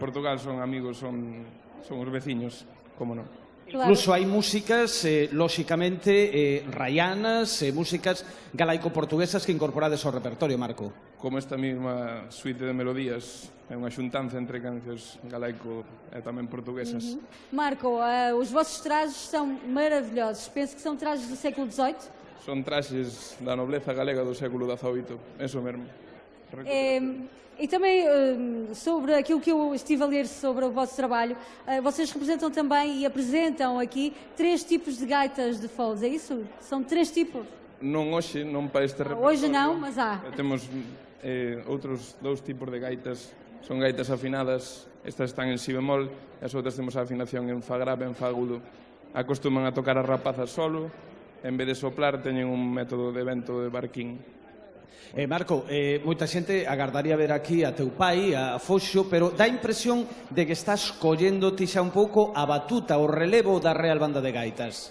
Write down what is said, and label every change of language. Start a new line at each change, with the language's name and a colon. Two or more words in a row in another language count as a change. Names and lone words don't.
Galician: Portugal son amigos, son os veciños, como non. Incluso hai músicas, lóxicamente, raianas, músicas galaico-portuguesas que incorporades ao repertorio, Marco. Como esta mesma suite de melodías, é unha xuntanza entre cancións galaico e tamén portuguesas.
Portuguese: Marco, os vossos trajes são maravilhosos. Penso que são trajes do século XVIII.
Galician: Son traxes da nobleza galega do século XVIII, eso mesmo.
Portuguese: E também sobre aquilo que eu estive a ler sobre o vosso trabalho, vocês representam também e apresentam aqui 3 tipos de gaitas de foles, é isso? São 3 tipos?
Galician: Non hoxe, non para este repertorio.
Portuguese: Hoje não, mas há. Temos outros 2 tipos de gaitas.
Galician: Son gaitas afinadas, estas están en si bemol, e as outras temos a afinación en fa grave, en fa agudo. Acostuman a tocar as rapazas solo, en vez de soplar teñen un método de vento de barquín. Marco, moita xente agardaría ver aquí a teu pai, a Foxo, pero dá a impresión de que estás collendo ti xa un pouco a batuta, o relevo da Real Banda de Gaitas.